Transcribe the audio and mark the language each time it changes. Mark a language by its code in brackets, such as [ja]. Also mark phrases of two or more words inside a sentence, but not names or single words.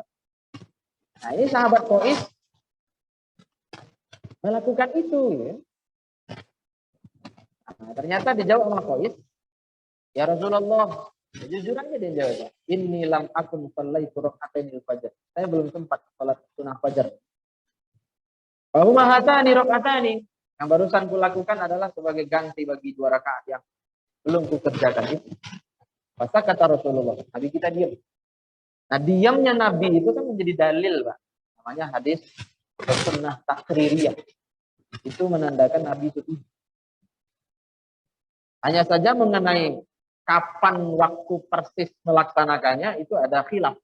[id] Nah ini sahabat Qais melakukan itu ya. Nah, ternyata dijawab sama Qais, [ar] يا رسول الله, [id] jujur aja dia jawab, [ar] إني لم أكن صليت ركعتي الفجر. [id] Saya belum sempat salat sunnah fajar. [ar] وهما هاتان ركعتان. [id] Yang barusan kulakukan adalah sebagai ganti bagi 2 rakaat yang belum kukerjakan itu. Masa kata Rasulullah, Nabi kita diam. Nah diamnya Nabi itu kan menjadi dalil Pak. Namanya hadis sunnah takririyah. Itu menandakan Nabi itu. Hanya saja mengenai kapan waktu persis melaksanakannya itu ada khilaf.